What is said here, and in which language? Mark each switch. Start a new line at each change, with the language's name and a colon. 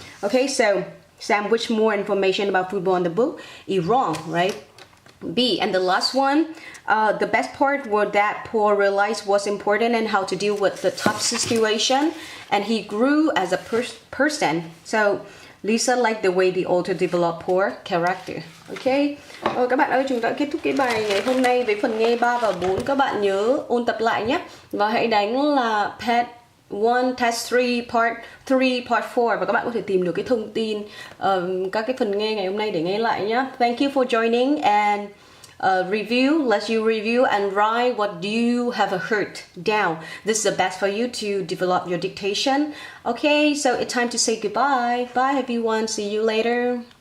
English: Okay, so Sam wished more information about football in the book. Is wrong, right? B, and the last one, the best part was that Paul realized what's important and how to deal with the tough situation, and he grew as a person. So Lisa liked the way the author developed Paul's character. Okay.
Vietnamese: Các bạn ơi, chúng ta kết thúc cái bài ngày hôm nay với phần nghe 3 và 4. Các bạn nhớ ôn tập lại nhé. Và hãy đánh là Pet 1, Test 3, Part 3, Part 4. Và các bạn có thể tìm được cái thông tin các cái phần nghe ngày hôm nay để nghe lại nhé.
English: Thank you for joining and review. Let you review and write what you have heard down. This is the best for you to develop your dictation. Okay, so it's time to say goodbye. Bye everyone. See you later.